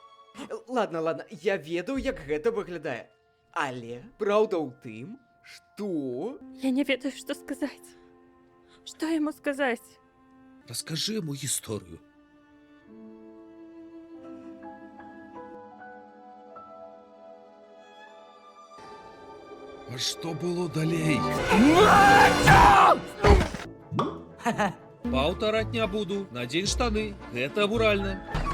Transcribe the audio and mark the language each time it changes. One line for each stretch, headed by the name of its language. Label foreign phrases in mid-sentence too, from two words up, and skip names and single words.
Belarusian: Ладно, я ведаю, як гэта выглядае. Але праўда ў тым, што... Я не ведаю,
Russian: что сказать. Что ему сказать? Расскажи ему
Belarusian: гісторыю. А што было далей? Паўтараць не буду, надзень штаны, гэта буральна.